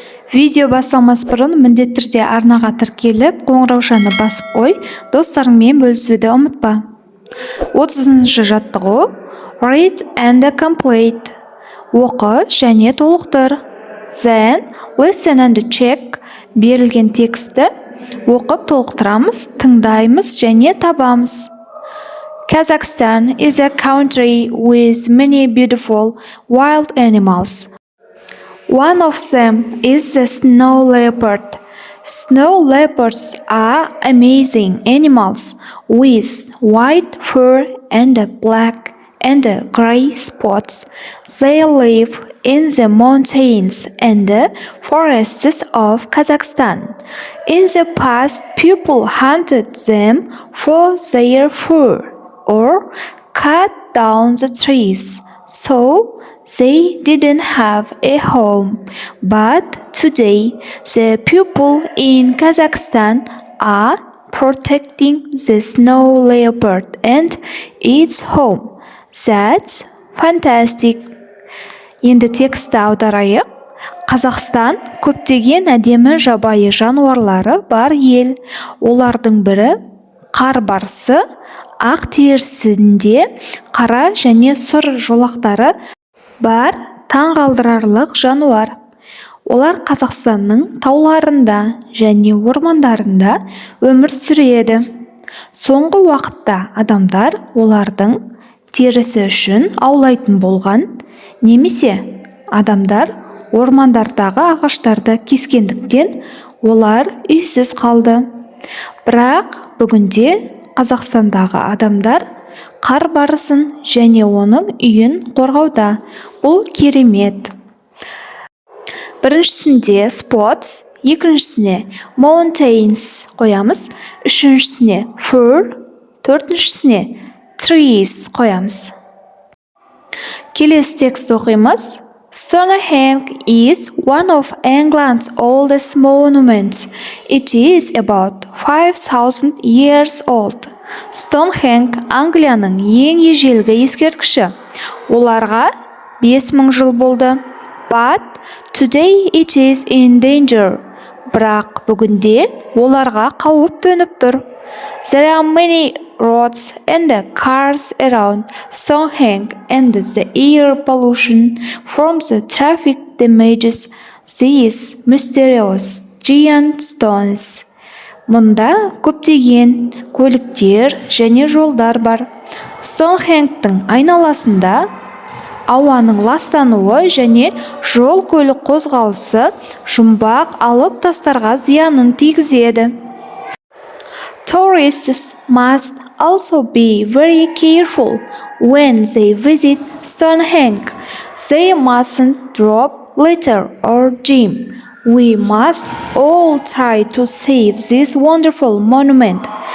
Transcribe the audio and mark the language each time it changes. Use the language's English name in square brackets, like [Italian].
[Kazakh] Видео басталмас бұрын міндетті түрде арнаға тіркеліп, қоңыраушаны басып қой, достарыңмен бөлісуді ұмытпа. 30-шы жаттығу. [English] Read and complete. [Kazakh] Оқы және толықтыр. [English] Then, listen and check. [Kazakh] Берілген тексті оқып толықтырамыз, тыңдаймыз және табамыз. [English] Kazakhstan is a country with many beautiful wild animals. One of them is the snow leopard. Snow leopards are amazing animals with white fur and black and gray spots. They live in the mountains and forests of Kazakhstan. In the past, people hunted them for their fur or cut down the trees, so they didn't have a home. But today, the people in Kazakhstan are protecting the snow leopard and its home. That's fantastic. [Kazakh] Енді тексті аударайық. Қазақстан көптеген әдемі жабайы жануарлары бар ел. Олардың бірі қар барысы, ақ терісінде қара және сұр жолақтары бар таңғалдырарлық жануар. Олар Қазақстанның тауларында және ормандарында өмір сүреді. Соңғы уақытта адамдар олардың терісі үшін аулайтын болған, немесе адамдар ормандардағы ағаштарды кескендіктен олар үйсіз қалды. Бірақ бүгінде Қазақстандағы адамдар қар барысын және оның үйін қорғауда. Бұл керемет. Біріншісінде spots, екіншісіне mountains қоямыз, үшіншісіне fur, төртіншісіне trees қоямыз. Келесі текст оқимыз. [English] Stonehenge is one of England's oldest monuments. It is about 5,000 years old. [Kazakh] Stonehenge Англияның ең ежелгі ескерткіші. Оларға 5000 жыл болды. [English] But today it is in danger. [Kazakh] Бірақ бүгінде оларға қауіп төніп тұр. [English] There are many roads and cars around Stonehenge, and the air pollution from the traffic damages these mysterious giant stones. [Kazakh] Мұнда көптеген көліктер және жолдар бар. Стоунхенгтің айналасында ауаның ластануы және жол көлік қозғалысы жұмбақ алып тастарға зиянын тигізеді. [English] Tourists must also be very careful when they visit Stonehenge. They mustn't drop litter or gym. We must all try to save this wonderful monument.